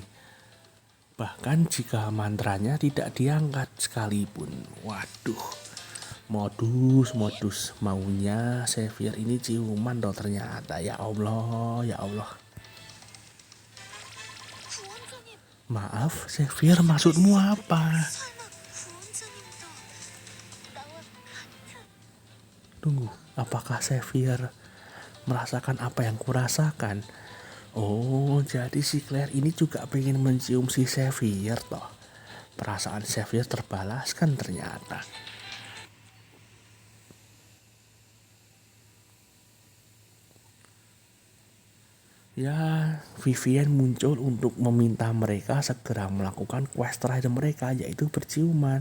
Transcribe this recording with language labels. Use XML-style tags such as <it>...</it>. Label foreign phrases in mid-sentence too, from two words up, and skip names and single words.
<id>Bahkan jika mantranya tidak diangkat sekalipun. Waduh. Modus maunya Xavier ini ciuman loh ternyata. Ya Allah.</id> <ko>구원자님,</ko> <id>Maaf, Xavier, maksudmu apa?</id> <ko>설마 구원자님도 나와 같은...</ko> <id>Tunggu, apakah Xavier merasakan apa yang kurasakan? Oh, jadi si Claire ini juga pengen mencium si Xavier toh. Perasaan Xavier terbalaskan ternyata. Ya, Vivian muncul untuk meminta mereka segera melakukan quest terakhir mereka, yaitu berciuman.</id>